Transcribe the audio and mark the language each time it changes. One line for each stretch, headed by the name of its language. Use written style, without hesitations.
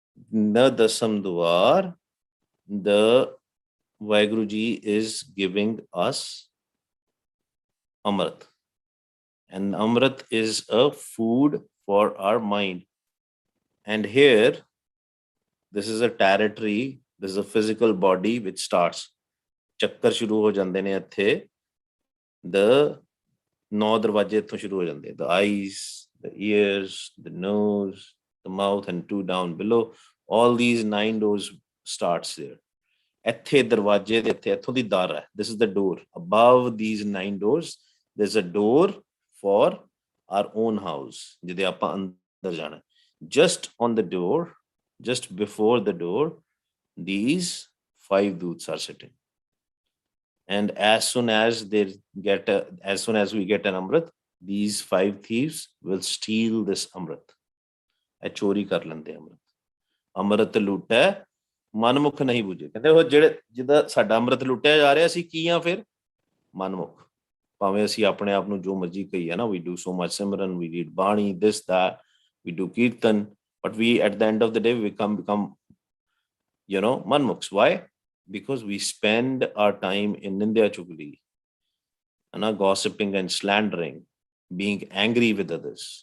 English: The dasam dwar, the Vaheguru Ji is giving us amrit. And amrit is a food for our mind. And here, this is a territory, this is a physical body which starts.
Punjabi: Chakkar shuru ho jande ne ਇੱਥੇ. The 9 ਦਰਵਾਜ਼ੇ ਇੱਥੋਂ ਸ਼ੁਰੂ ਹੋ ਜਾਂਦੇ.
English: The eyes, the ears, the nose, the mouth, and 2 down below. All these 9 doors starts there.
Punjabi: ਇੱਥੇ ਦਰਵਾਜ਼ੇ ਦੇ ਇੱਥੋਂ ਦੀ ਦਰ ਹੈ.
English: This is the door. Above these 9 doors, there's a door for our own house.
Punjabi: ਜਿਹਦੇ ਆਪਾਂ ਅੰਦਰ ਜਾਣਾ.
English: Just on the door, just before the door, these 5 doots are sitting. And as soon as we get an Amrit, these 5 thieves will steal this Amrit.
Punjabi: ਇਹ ਚੋਰੀ ਕਰ ਲੈਂਦੇ ਅੰਮ੍ਰਿਤ ਲੁੱਟਿਆ ਮਨਮੁਖ ਨਹੀਂ ਬੁਝੇ। ਕਹਿੰਦੇ ਉਹ ਜਿਹਦਾ ਸਾਡਾ ਅੰਮ੍ਰਿਤ ਲੁੱਟਿਆ ਜਾ ਰਿਹਾ ਸੀ ਕੀ ਆ ਫਿਰ? ਮਨਮੁਖ। ਭਾਵੇਂ ਅਸੀਂ ਆਪਣੇ ਆਪ ਨੂੰ ਜੋ ਮਰਜ਼ੀ ਕਹੀਏ ਨਾ,
English: we do so much simran, we read bani, this that, we do kirtan, but we at the end of the day we become manmukhs. Why? Because we spend our time in Nindya Chugli, gossiping and slandering, being angry with others.